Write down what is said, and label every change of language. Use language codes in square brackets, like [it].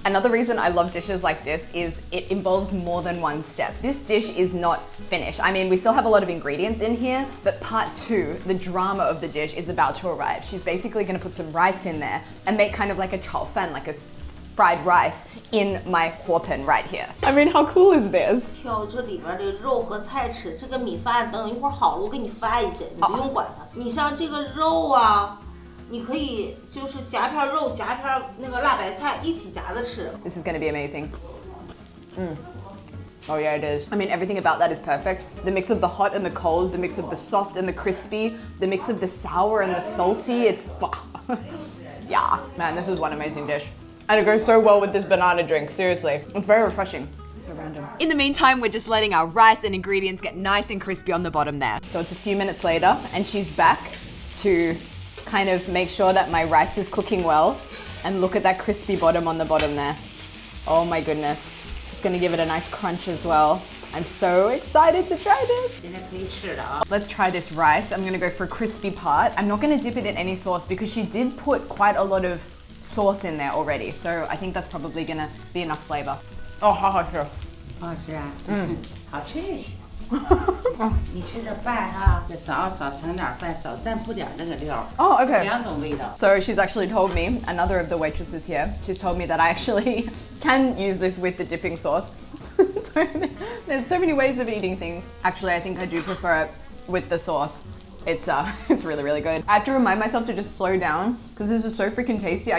[en] Another reason I love dishes like this is it involves more than one step. This dish is not finished. I mean, we still have a lot of ingredients in here, but part two, the drama of the dish is about to arrive. She's basically gonna put some rice in there and make kind of like a chao fan, like a fried rice in my huo pen right here. I mean, how cool is this? [zh] 挑这里边的肉和菜吃，这个米饭等一会儿好了，我给你翻一下，你不用管它。你像这个肉啊，你可以就是夹片肉，夹片那个辣白菜一起夹着吃。 [en] This is gonna be amazing. Oh yeah, it is. I mean, everything about that is perfect. The mix of the hot and the cold, the mix of the soft and the crispy, the mix of the sour and the salty, it's, yeah. Man, this is one amazing dish. And it goes so well with this banana drink, seriously. It's very refreshing. So random. In the meantime, we're just letting our rice and ingredients get nice and crispy on the bottom there. So it's a few minutes later and she's back to kind of make sure that my rice is cooking well. And look at that crispy bottom on the bottom there. Oh my goodness. It's gonna give it a nice crunch as well. I'm so excited to try this. Let's try this rice. I'm gonna go for a crispy part. I'm not gonna dip it in any sauce because she did put quite a lot of sauce in there already. So I think that's probably gonna be enough flavor. [zh] Oh, 好好吃。好吃啊，好吃也行。你吃着饭哈，就少盛点饭，少蘸不点那个料。 [en] Oh, okay. [zh] 两种味道。 [en] So she's actually told me, another of the waitresses here, she's told me that I actually can use this with the dipping sauce. So there's so many ways of eating things. Actually, I think I do prefer it with the sauce. It's really, really good. I have to remind myself to just slow down because this is so freaking tasty.